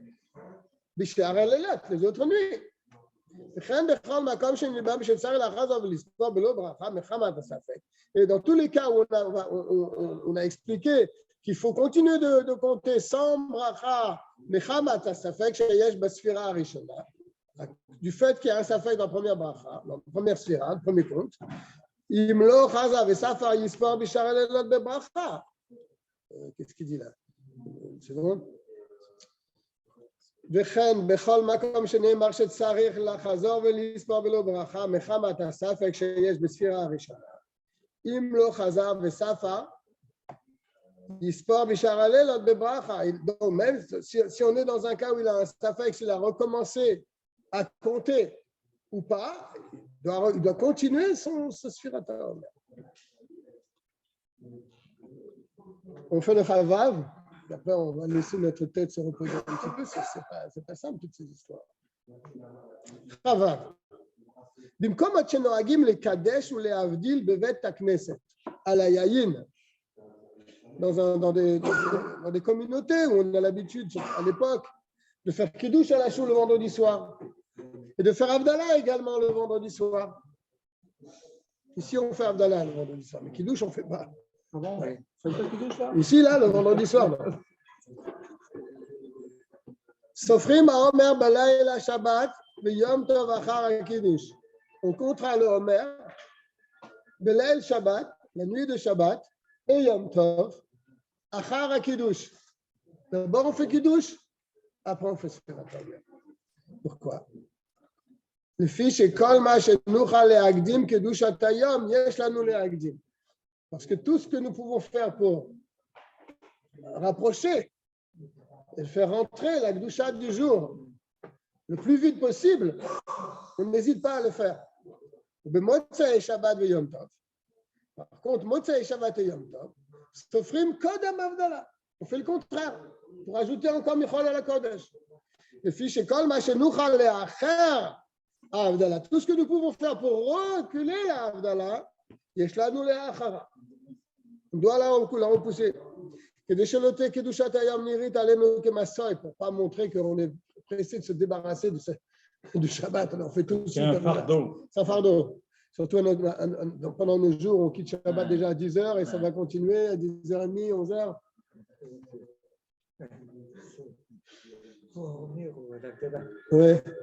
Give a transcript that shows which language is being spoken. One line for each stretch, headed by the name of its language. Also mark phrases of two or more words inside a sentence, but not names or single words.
French: Bishar les autres nuits. Et dans tous les cas où on a expliqué qu'il faut continuer de compter sans bracha, du fait qu'il y a un safek dans la première bracha, dans la première sphira, le premier compte, qu'est-ce qu'il dit là? C'est bon?
Hebrew: וכן בכל מקום שנאמר שצריך לחזור ולספור בלא ברכה מחמת הספק שיש בספירה הראשונה. אם לא חזר וספר, יספור בשאר הלילות בברכה.
French: Donc même si on est dans un cas où il a un safek, s'il a recommencé à compter ou pas, il doit continuer son
Hebrew: ספירת העומר.
French: On fait le Chavav, et après on va laisser notre tête se reposer un petit peu, c'est pas simple toutes ces histoires. Chavav.
Hebrew: במקום עד שנוהגים לקדש ולהבדיל בבית הכנסת, על היין,
French: dans des communautés où on a l'habitude, à l'époque, de faire Kiddush à la choule le vendredi soir et de faire Havdalah également le vendredi soir. Ici, on fait Havdalah le vendredi soir, mais Kiddush, on ne fait pas. Ah bon, ouais. Faites pas Kiddush là? Ici, là, le vendredi soir.
Hebrew: סופרים העומר בלילה שבת ויום טוב אחר הקידוש.
French: On comptera le Homer
Hebrew: בליל שבת,
French: la nuit de Shabbat, et
Hebrew: יום טוב אחר הקידוש.
French: D'abord, on fait Kiddush, après, on fait
Hebrew: ספירת העומר.
French: Pourquoi?
Hebrew: לפי שכל מה שנוכל להקדים קדושת היום, יש לנו להקדים.
French: Parce que tout ce que nous pouvons faire pour rapprocher et faire rentrer la Kedusha du jour le plus vite possible, on n'hésite pas à le faire.
Hebrew: מוצאי שבת
French: et
Hebrew: יום טוב.
French: Par contre,
Hebrew: מוצאי שבת
French: et
Hebrew: יום טוב סופרים קודם הבדלה.
French: On fait le contraire, pour ajouter encore Michol à la Kodesh.
Hebrew: לפי שכל מה שנוכל לאחר Havdalah.
French: Tout ce que nous pouvons faire pour reculer la Havdalah,
Hebrew: יש לנו לאחרה.
French: On doit la repousser.
Hebrew: כדי שלא תהיה קדושת היום נראית עלינו כמסורת,
French: pour pas montrer qu'on est pressé de se débarrasser du Shabbat. Alors on fait tout de suite. C'est un fardeau. C'est un fardeau. Surtout pendant nos jours, on quitte Shabbat déjà à 10h et ça va continuer à 10h30, 11h. Ouais.